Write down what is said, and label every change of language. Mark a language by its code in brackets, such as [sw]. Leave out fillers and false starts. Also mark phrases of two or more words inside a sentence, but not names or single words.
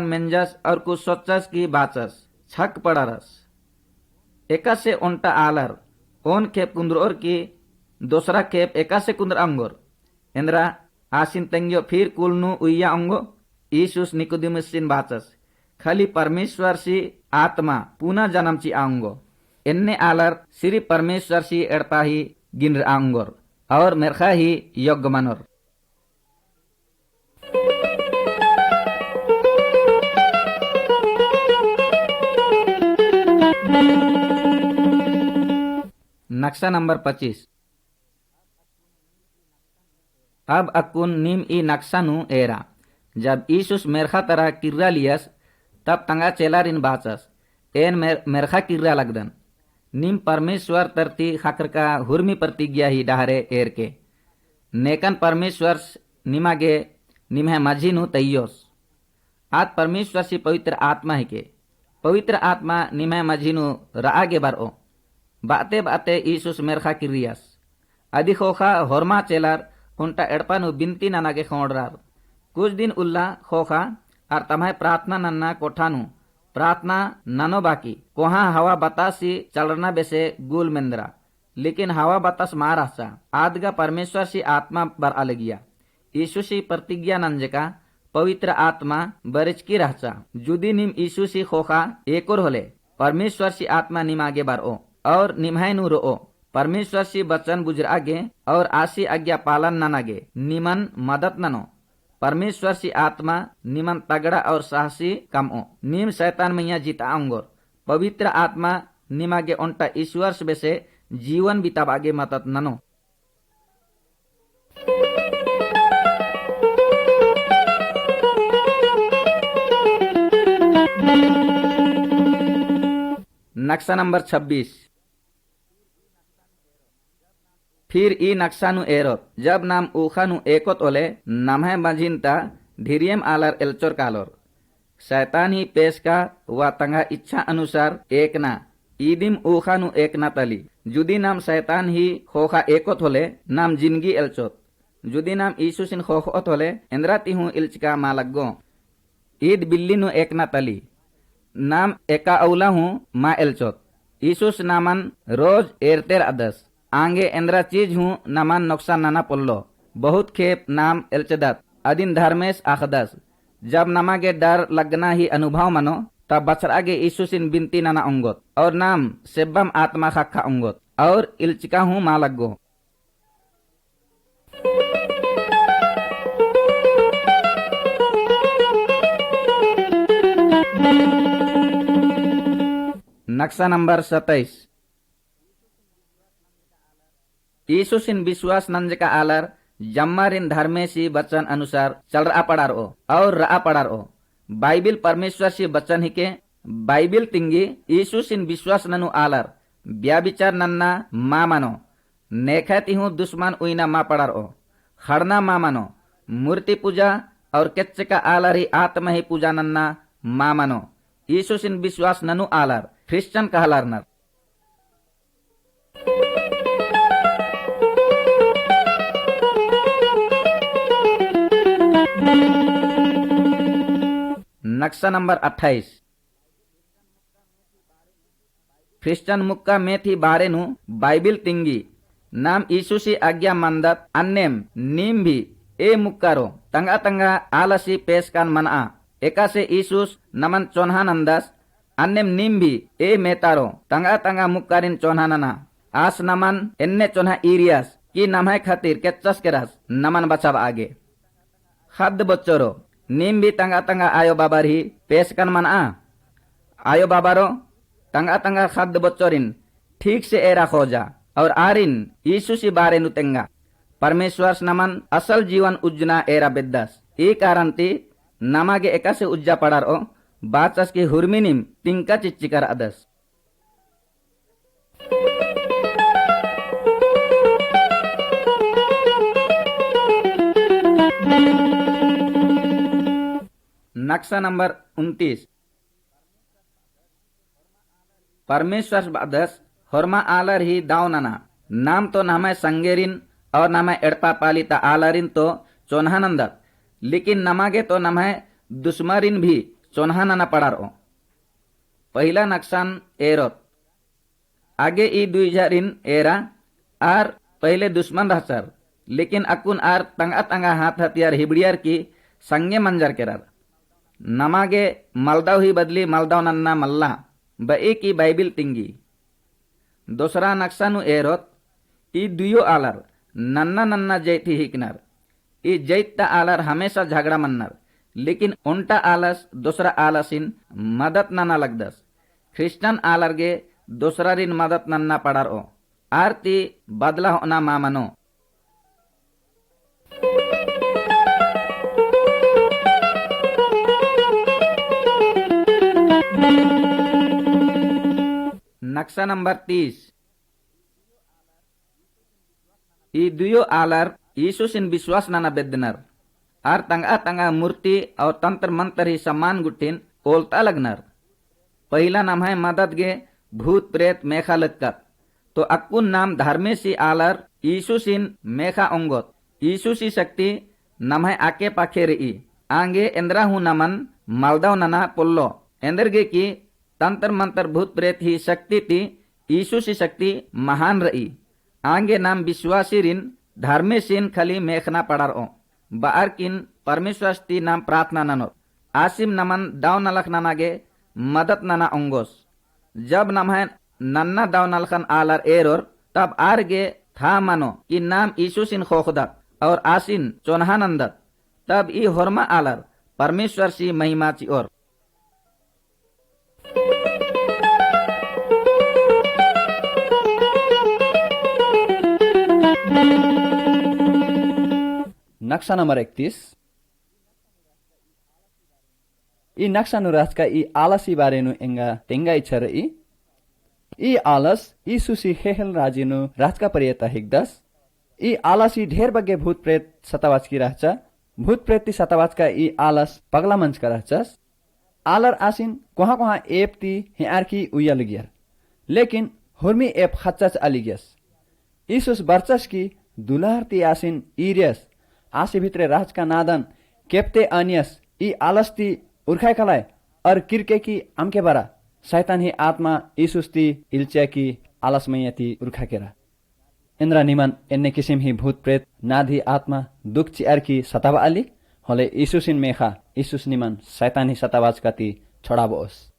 [kru] मेंजस और कुछ सोचस की बाचस छक पड़ारस एका से ओंटा आलर ओन खेप कुंद्रोर की दूसरा खेप एका से कुंद्र अंगोर इंद्रा आसिन तेंग्यो फिर कुलनु उइया अंगो यीशुस निकोदेमुस सिन बाचस खाली परमेश्वर सी आत्मा पुनः जन्म ची आंगो इन्ने आलर सिरी परमेश्वर सी एड़पा ही गिनर आंगोर और मेरखा ही योग्य मनोर नक्शा नंबर 25 अब अकुन नीम ई नक्शा नु एरा जब यीशुस मेरखा तरह किर्रा लियस तब तंगा चेलारिन बाचस एन मेरखा किर्रा लगदन नीम परमेश्वर तरती खाकर का हुर्मी प्रतिज्ञा ही डहरे एर के नेकन परमेश्वर निमागे निम्हे माझी नु तैयोस आत परमेश्वर सी पवित्र आत्मा ही के पवित्र आत्मा निम्हे माझी नु रागे बार ओ बाते बाते यीशुस मेरखा किरियास अदि खोखा होरमा चेलार उन्टा एड़पानु बिनती नानागे खोड़रार कुछ दिन उल्ला खोखा और तम्हे प्रार्थना नन्ना कोठानु प्रार्थना ननो बाकी कोहा हवा बतासी चलना बेसे गुल मेंद्रा लेकिन हवा बतास मारासा आदगा परमेश्वर सी आत्मा बर अलगिया यीशु सी प्रतिज्ञा नंजका पवित्र आत्मा बरिचकी रहचा जुदी निम यीशु सी खोखा एकोर होले परमेश्वर सी आत्मा निमागे बार ओ और निम्हाय नु रो परमेश्वर सी बचन बुजरागे और आसी आज्ञा पालन ननागे निमन मदद ननो परमेश्वर सी आत्मा निमन तगड़ा और साहसी कम ओ निम शैतान मैया जीता अंगोर पवित्र आत्मा निमागे ओंटा ईश्वर से जीवन बिताबागे मदद ननो नक्शा नंबर 26 फिर ई नक्शानु एरोत जब नाम ऊखानु एकोत ओले नमहे मजिनता धीरियम आलर एल्चोर कालोर शैतान ही पेश का व तंगा इच्छा अनुसार एक ना ईदिम ऊखानु एक ना तली जुदी नाम शैतान ही खोखा एकोत होले नाम जिंदगी एल्चोत जुदी नाम ईसुसिन खोखोत होले इंद्राती हूँ इल्चका मालगो ईद बिल्लीनु एक ना तली नाम एका अवला हूँ मा एल्चोत ईसुस नामन रोज एरतेर अदस आंगे इंद्रा चीज हूँ नमान नुकसान नाना पोल्लो बहुत खेप नाम एल्चदत अदिन धर्मेश आखदस जब नमागे डर लगना ही अनुभव मनो तब बचरागे ईसुसिन बिनती नाना अंगोत और नाम सेब्बम आत्मा खाखा अंगोत और इल्चिका हूँ मालगो नक्शा नंबर 27 यीशुसिन विश्वास नंज का आलर जम्मारिन धर्मेसी बचन अनुसार चल रहा पड़ार ओ और रहा पड़ार ओ बाइबिल परमेश्वर सी बचन ही के बाइबिल तिंगी यीशुसिन विश्वास ननु आलर ब्याबिचार नन्ना मा मानो नेखती हूँ दुश्मन उइना मा पड़ार ओ खड़ना मा मानो मूर्ति पूजा और केच्च का आलर ही आत्मा ही पूजा नन्ना मा मानो यीशुसिन विश्वास ननु आलर क्रिश्चियन कहलारनर नक्शा नंबर 28 क्रिश्चियन मुक्का में थी बारे नु बाइबिल तिंगी नाम यीशुसी आज्ञा मंदत अन्नेम नीम भी ए मुक्कारो तंगा तंगा आलसी पेश कान मना एका से यीशुस नमन चोन्हा नंदस अन्नेम नीम भी ए मेतारो तंगा तंगा मुक्कारिन चोन्हा नना आस नमन एन्ने चोन्हा इरियास की नमय खातिर केच्चस केरास नमन बचाव आगे खद बच्चोरो नीम भी तंगा तंगा आयो बाबार ही पेश कन मना आयो बाबारो तंगा तंगा खद बच्चोरिन ठीक से एरा खोजा और आरिन यीशु सी बारे नुतेंगा परमेश्वर नमन असल जीवन उज्जना एरा बेद्दास ई कारण ती नमागे एका से उज्जा पड़ार ओ bacas ki hurminim tingka ciccikar adas. Naksa nomor 29. परमेश्वर बादस horma आलर ही दावनाना नाम तो नामे संगेरिन और नामे एड़पा पालिता आलरिन तो चोन्हानंदत लेकिन नमागे तो नमे दुश्मरिन भी चोन्हानना पड़ारो। पहला नक्सान एरोत आगे ई दुईजारिन एरा आर पहले दुश्मन रहसर लेकिन अकुन आर तंगा तंगा हाथ हथियार हिबड़ियार की संगे मंजर केरार नमागे मलदाव ही बदली मलदाव नन्ना मल्ला बई की बाइबिल तिंगी। दूसरा नक्सानु एरोत ई दुयो आलर नन्ना नन्ना जैती हिकनर ई जैता आलर हमेशा झगड़ा मन्नर लेकिन उल्टा आलस दूसरा आलसिन मदद नन्ना लगदस क्रिश्चियन आलर गे दूसरा रिन मदद नन्ना पड़ार ओ आरती बदला होना मामनो। नक्शा नंबर 30 ई दुयो आलर यीशुसिन विश्वास नाना बेदनर आर तंगा तंगा मूर्ति और तंत्र मंत्र ही सम्मान गुट्टिन ओलता लगनर। पहला नाम है मदद गे भूत प्रेत मेखा लक्कत तो अक्कुन नाम धर्मेसी आलर यीशुसिन मेखा ओंगोत यीशुसी शक्ति नाम है आके पाखे रही आंगे इंद्रा हूं नमन मालदाव नना पुल्लो इंद्रगे की तंत्र मंत्र भूत प्रेत ही शक्ति ती यीशुसी शक्ति महान रही आंगे नाम विश्वासी रिन धर्मे सिन खली मेखना पड़ार ओ बार किन परमेश्वर ती नाम प्रार्थना ननो आसिम नमन दाव नलख ननागे मदद नना अंगोस जब नम है नन्ना दाव नलखन आलर एरोर तब आरगे था मनो कि नाम यीशुसिन खोखदत और आसिन चोन्हानंदत तब ई होरमा आलर परमेश्वर सी महिमा ची और। नक्शा नंबर 31 ई नक्शा नु राजका ई आलसी बारेनु एंगा तेंगा इच्छा रही ई आलस यीशुसी हेहल राजिनु राजका परियता हिगदस ई आलसी ढेर बग्गे भूत प्रेत सतावाच की रहचा भूत प्रेत सतावाच का ई आलस पगला मंच का रहचस आलर आसिन कोहा कोहा एप ती हेआर की उया लगियर लेकिन हुर्मी एप खच्चच अलिगस यीशुस बर्चस की दुलार ती आसिन ईरियस आसी भित्रे राज का नादन केप्ते अनियस ई आलस ती उर्खाय कलाय और किरके की अमके बरा शैतान ही आत्मा यीशुस ती इल्चे की आलसमय ती उर्खा केरा इंद्रा निमन एन्ने किसिम ही भूत प्रेत नाधी आत्मा दुख चियार की सतावा अली होले यीशुसिन मेखा यीशुस निमन शैतान ही सतावाज का ती छोड़ाबोस।